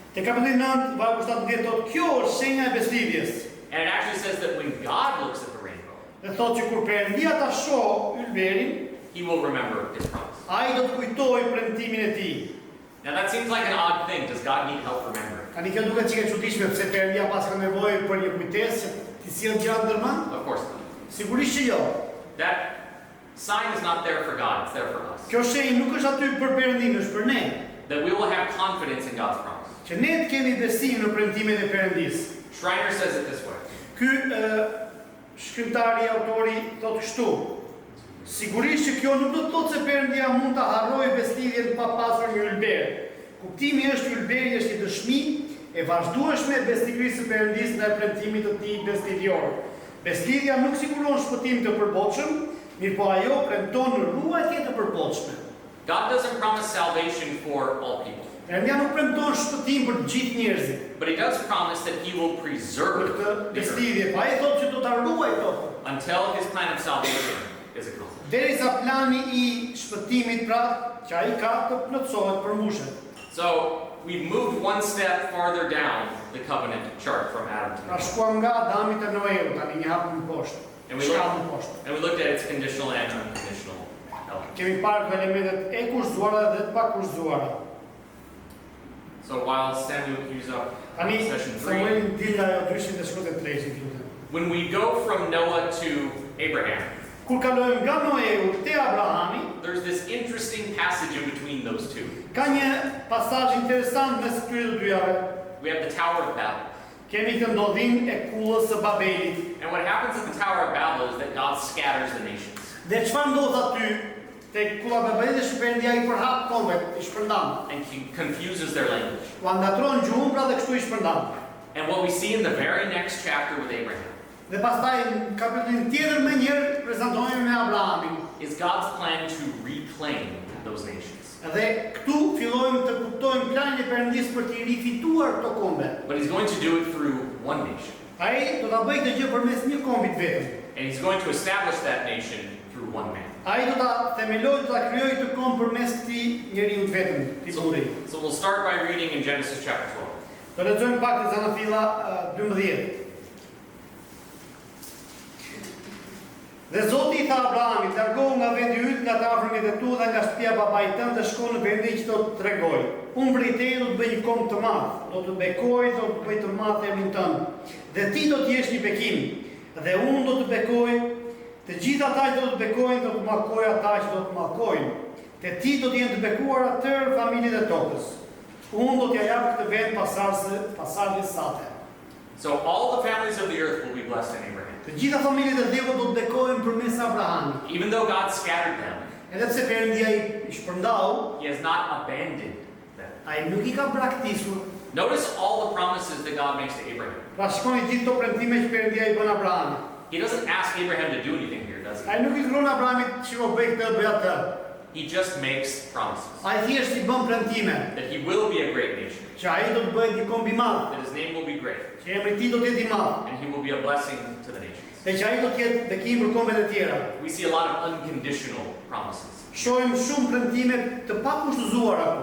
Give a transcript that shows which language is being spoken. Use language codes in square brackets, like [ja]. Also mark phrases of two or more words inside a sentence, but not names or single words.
[en] And it actually says that when God looks at the rainbow, he will remember his promise. Now that seems like an odd thing. Does God need help remembering? Of course not. That sign is not there for God, it's there for us. [sq] Kjo shenjë nuk është aty për Perëndimin, është për ne. [en] That we will have confidence in God's promise. [sq] Që ne të kemi besim në premtimet e Perëndisë. [en] Schreiner says it this way. [sq] Ky shkrimtari, autori thotë kështu: sigurisht që kjo nuk do të thotë se Perëndia mund ta harrojë besëlidhjen pa pasur një ylber. Kuptimi është ylberi është një dëshmi e vazhdueshme e besnikërisë së Perëndisë ndaj premtimit të tij besëlidhjor. Besëlidhja nuk siguron shpëtim të përbotshëm, mirëpo ajo premton ruajtje të përbotshme. [en] God doesn't promise salvation for all people. [sq] Perëndia nuk premton shpëtim për të gjithë njerëzit. [en] But he does promise that he will preserve [sq] Për [en] the [sq] këtë [en] earth [sq] besëlidhje, pa ai thotë që do ta ruajë tokën. [en] until his plan of salvation is accomplished. [sq] Derisa plani I shpëtimit pra që ai ka të plotësohet përmbushet. [en] So we've moved one step farther down the covenant chart from Adam to [sq] Pra [en] Noah. [sq] shkuam nga Adami te Noeu, tani një hap më poshtë. [en] And we looked at its conditional and unconditional elements. [sq] Kemi parë këto elementet e kushtuara dhe të pakushtuara. [en] So while Samuel queues up [sq] Tani [en] session 3, [sq] Samuelin dilja ajo 273 lutem. [en] when we go from Noah to Abraham, [sq] Kur kalojmë nga Noeu te Abrahami, [en] there's this interesting passage in between those two. [sq] ka një pasazh interesant mes këtyre dyave. [en] We have the Tower of Babel. [sq] Kemi të ndodhin e kullës së Babelit. [en] And what happens at the Tower of Babel is that God scatters the nations. [sq] Dhe çfarë ndodh aty te kulla e Babelit është Perëndia I përhap kombet, I shpërndan. [en] And he confuses their language. [sq] U andatron gjuhën pra dhe kështu I shpërndan. [en] And what we see in the very next chapter with Abraham [sq] Dhe pastaj në kapitullin tjetër më njëherë prezantojmë me Abrahamin. [en] is God's plan to reclaim those nations. [sq] Dhe këtu fillojmë të kuptojmë planin e Perëndisë për të rifituar këto kombe. [en] But he's going to do it through one nation. [sq] Ai do ta bëjë këtë gjë përmes një kombi të vetëm. [en] And he's going to establish that nation through one man. [sq] Ai do ta themelojë, do ta krijojë këtë komb përmes këtij njeriu të vetëm, të burit. [en] So we'll start by reading in Genesis chapter 12. [sq] Do lexojmë pak të Zanafilla 12. Dhe Zoti I tha Abrahamit, largohu nga vendi yt, nga të afërmit e tu dhe nga shtëpia babait tënd dhe shko në vendin që do të tregoj. Unë prej teje do të bëj një komb të madh, do të bekoj, do të bëj të madh emrin tënd. Dhe ti do të jesh një bekim, dhe unë do të bekoj, të gjithë ata që do të bekojnë, do të mallkoj ata që do të mallkojnë. Te ti do të jenë të bekuar atër familjet e tokës. Unë do t'ja jap këtë vend pasardhjes sate. [en] So all the families of the earth will be blessed in Abraham. [sq] Të gjitha familjet e Djevut do të bekohen përmes Abrahamit. [en] Even though God scattered them, [sq] Edhe pse Perëndia I shpërndau, [en] he has not abandoned them. [sq] ai nuk I ka braktisur. [en] Notice all the promises that God makes to Abraham. [sq] Pra shikoni gjithë këto premtime që Perëndia I bën Abrahamit. [en] He doesn't ask Abraham to do anything here, does he? [sq] Ai nuk I thron Abrahamit shiko bëj këtë, bëj atë. [en] He just makes promises [sq] Ai thjesht I bën premtime [en] that he will be a great nation, [sq] që ai do të bëhet një komb I madh, [en] that his name will be great, [sq] që emri I tij do të jetë I madh, [en] and he will be a blessing to the nations. [sq] dhe që ai do të jetë bekim për kombet e tjera. [en] We see a lot of unconditional promises. [sq] Shohim shumë premtime të pakushtzuara këtu.